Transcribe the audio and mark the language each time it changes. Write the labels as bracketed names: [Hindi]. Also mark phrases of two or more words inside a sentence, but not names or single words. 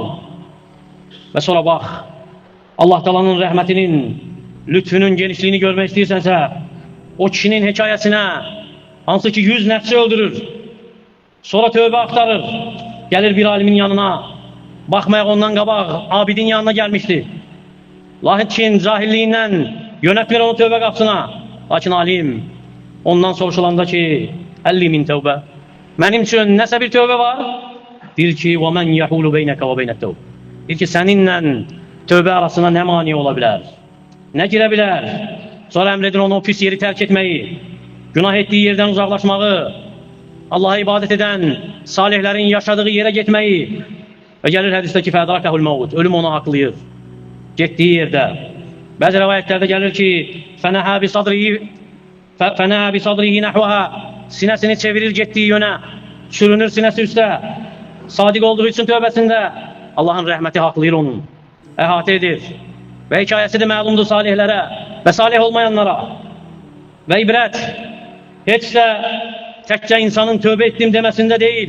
[Azerbaijani] Və sonra bax, Allah Teala'nın rəhmətinin, lütfünün genişliyini görmək istəyirsənsə, o kişinin hekayəsinə, hansı ki 100 nəfsi öldürür, sonra tövbə axtarır, gəlir bir alimin yanına, baxmayaq ondan qabaq abidin yanına gəlmişdi. Lakin cahilliyindən yönətmir onu tövbə qapısına. Lakin alim ondan soruşulanda ki, 50 min tövbə, mənim üçün nəsə bir tövbə var? Deyir ki, [Arabic] وَمَنْ يَحُولُ بَيْنَكَ وَبَيْنَ التَّوْبِ. [Azerbaijani] Deyir ki, səninlə tövbə arasına nə mani ola bilər? Nə girə bilər? Sonra əmr edir onu o pis yeri tərk etməyi, günah etdiyi yerdən uzaqlaşmağı, Allah'a ibadət edən salihlərin yaşadığı yerə getməyi. Və gəlir hədisdə ki, [Arabic] فَاَدْرَكَهُ الْمَوْتِ. [Azerbaijani] Ölüm onu haqlayır. Getdiyi yerdə. Bəzi rəvayətlərdə gəlir ki, [Arabic] فَنَهَا بِصَدْرِهِ نَحْوَهَا. [Azerbaijani] Sinəsini çevirir getdiyi yönə, sürünür sinəsi üstə. Sadiq olduğu üçün tövbəsində Allahın rəhməti haqlayır onun, əhatə edir. Və hekayəsi də məlumdur salihlərə və salih olmayanlara. Və ibrət heç də təkcə insanın tövbə etdim deməsində deyil.